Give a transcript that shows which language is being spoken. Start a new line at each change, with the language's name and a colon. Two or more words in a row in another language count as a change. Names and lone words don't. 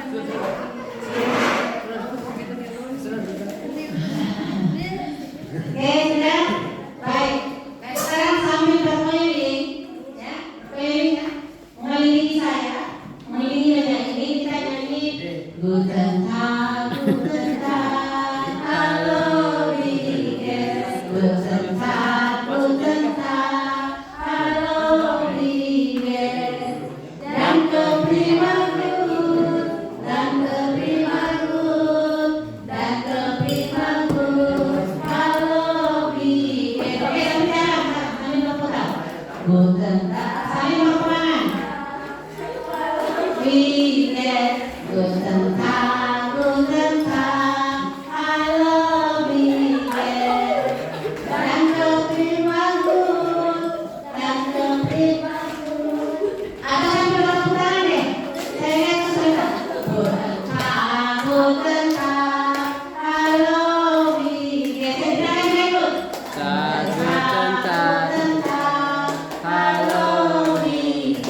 Indonesian: Oke, sudah? Baik. Sekarang sambil berkeliling, ya, keliling, mengelilingi saya, mengelilingi meja ini, kita nyanyi
German: Guten Tag, hallo, wie geht's? Guten Tag, hallo, wie geht's? Danke, prima gut, danke, prima gut, danke, prima gut, hallo, wie geht's?
Indonesian: Oke, sambil berputar.
German: Guten Tag,
Indonesian: sambil berpulangan.
German: Wie geht's? Guten Tag, hallo, wie geht's? Danke, prima gut, danke, prima gut.
Indonesian: Atau sambil berputar deh. Saya lihat kesulitan.
German: Guten Tag, hallo, wie geht's?
Indonesian: Saya bilang ikut.
German: Guten Tag, Hallo, wie